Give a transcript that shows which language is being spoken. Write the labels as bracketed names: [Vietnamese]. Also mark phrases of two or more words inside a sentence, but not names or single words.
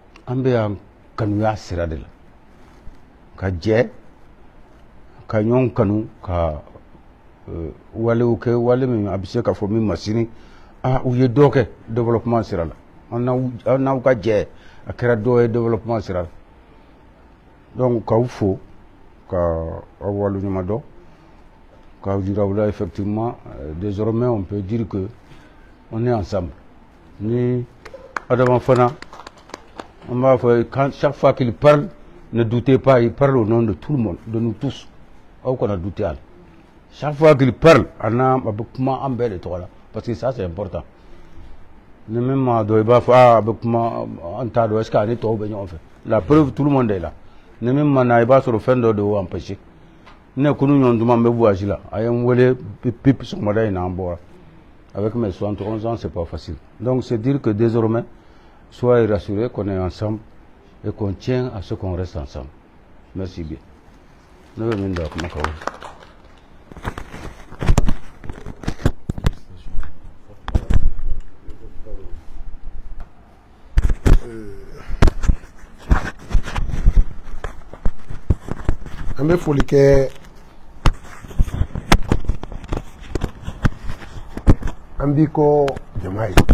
[Bambara] an bɛ yan kanuya sira de la ka jɛ ka ɲɔgɔn kanu ka walew kɛ wale min a bɛ se ka fɔ min ma sini u ye dɔ kɛ développement sira la an n'aw ka jɛ a kɛra dɔ ye développement sira la donc k'aw fo ka aw waleɲuman dɔn k'aw jira aw la [French] effectivement désormais on peut dire que on est ensemble ni Adama Fana on va faire chaque fois qu'il parle ne doutez pas il parle au nom de tout le monde de nous tous [Bambara] aw kana douter ala [French] chaque fois qu'il parle [Bambara] a bɛ kuma an bɛɛ de tɔgɔ la [French] parce que ça c'est important [Bambara] ni min ma dɔn i b'a fɔ a bɛ kuma an t'a dɔn [French] est ce que [Bambara] a ni tɔw bɛ ɲɔgɔn fɛ [French] la preuve tout le monde est là [Bambara] ni min ma na i b'a sɔrɔ fɛn dɔ de y'o empêché ne kunu ɲɔgɔn duman bɛ voyage la a ye n wele pip sɔgɔmada in na an bɔra [French] avec mes 71 ans c'est pas facile donc c'est dire que désormais soyez rassurés qu'on est ensemble et qu'on tient à ce qu'on reste ensemble merci bien [Bambara] ne bɛ min da kuma ka wuli an bɛ foli kɛ an b'i kɔ jama ye